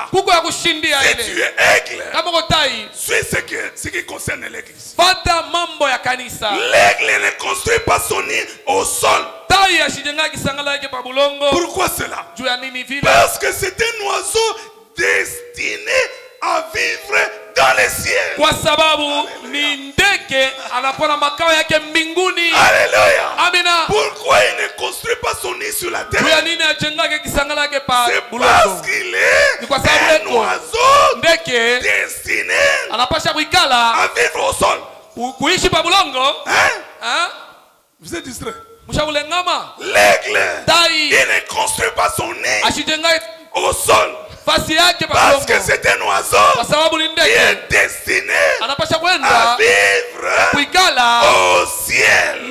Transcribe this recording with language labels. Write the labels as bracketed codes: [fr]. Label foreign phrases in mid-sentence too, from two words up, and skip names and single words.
[fr] Si tu es aigle, suis ce qui concerne l'église. L'aigle ne construit pas son nid au sol. Pourquoi cela? Parce que c'est un oiseau destinés à vivre dans les cieux. [sw] Kwa sababu ni ndege anakuwa na makao yake mbinguni. [fr] Alléluia. [sw] Amina. [fr] Pourquoi il ne construit pas son nid sur la terre? [sw] Kwa nini ajengake kisangala yake pa bulongo? [fr] Parce qu'il est un oiseau [sw] ndege [fr] destiné [sw] anapasha kuikala [fr] à vivre au sol. [sw] Kuishi pa bulongo. [fr] Hein? Vous êtes distrait. L'aigle, il ne construit pas son nid au sol. Parce que c'est un oiseau qui est destiné à vivre au ciel.